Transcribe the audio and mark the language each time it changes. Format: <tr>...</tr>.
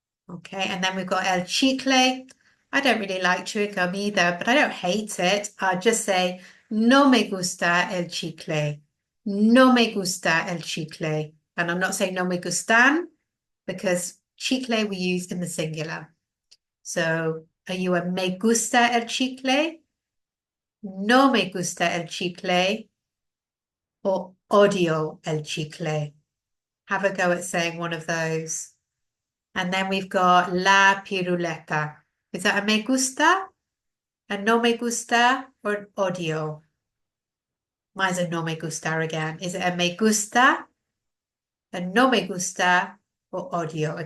<en>Okay, and then we've got el chicle. I don't really like chewing gum either, but I don't hate it. I'll just say,</en> <es>no me gusta el chicle. No me gusta el chicle.</es> <en>And I'm not saying no me gustan, because chicle we use in the singular. So are you a</en> <es>me gusta el chicle? No me gusta el chicle, or odio el chicle?</es> <en>Have a go at saying one of those. And then we've got la piruleta. Is that a me gusta, a no me gusta, or an odio? Mine's a no me gusta again. Is it a me gusta, a no me gusta, or odio?</en>